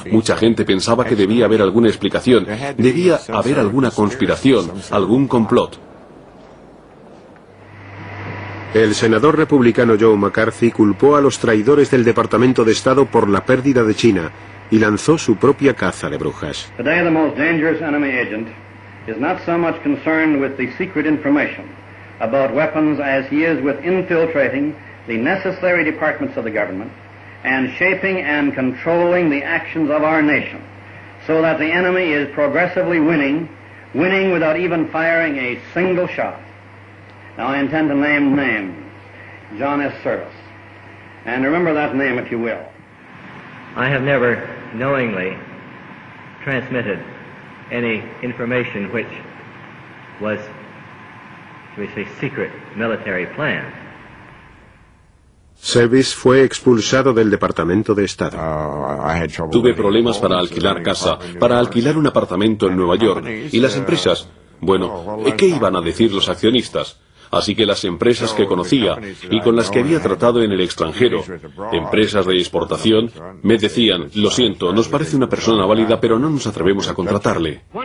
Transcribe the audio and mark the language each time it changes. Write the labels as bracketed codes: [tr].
[es] Mucha gente pensaba que debía haber alguna explicación, debía haber alguna conspiración, algún complot. El senador republicano Joe McCarthy culpó a los traidores del Departamento de Estado por la pérdida de China y lanzó su propia caza de brujas. [en] Today the most dangerous enemy agent is not so much concerned with the secret information about weapons as he is with infiltrating the necessary departments of the government and shaping and controlling the actions of our nation so that the enemy is progressively winning without even firing a single shot. Now I intend to name names. John S. Service. And remember that name if you will. I have never knowingly transmitted any information which was, shall we say, secret military plan. [es] Service fue expulsado del Departamento de Estado. Tuve problemas para alquilar casa, para alquilar un apartamento en Nueva York, y las empresas, bueno, ¿qué iban a decir los accionistas? Así que las empresas que conocía y con las que había tratado en el extranjero, empresas de exportación, me decían: lo siento, nos parece una persona válida, pero no nos atrevemos a contratarle.